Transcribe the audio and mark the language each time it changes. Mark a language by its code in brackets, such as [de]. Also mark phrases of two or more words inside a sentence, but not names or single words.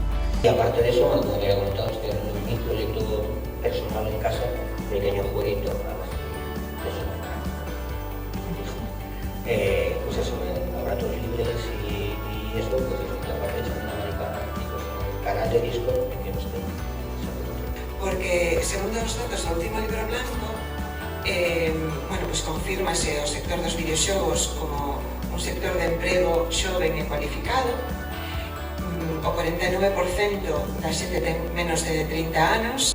[es] Y aparte de eso, como había comentado, estoy haciendo mi proyecto personal en casa, un pequeño jueguito pues eso, laboratorios libres y esto, pues la parte de Channel Americana, pues el canal de Discord, que no sé. [gl] Porque, segundo os datos do último [es] libro blanco, [gl] pues confírmase o sector dos videoxogos como un sector de emprego xoven e cualificado. O 49% da xente ten menos de 30 anos.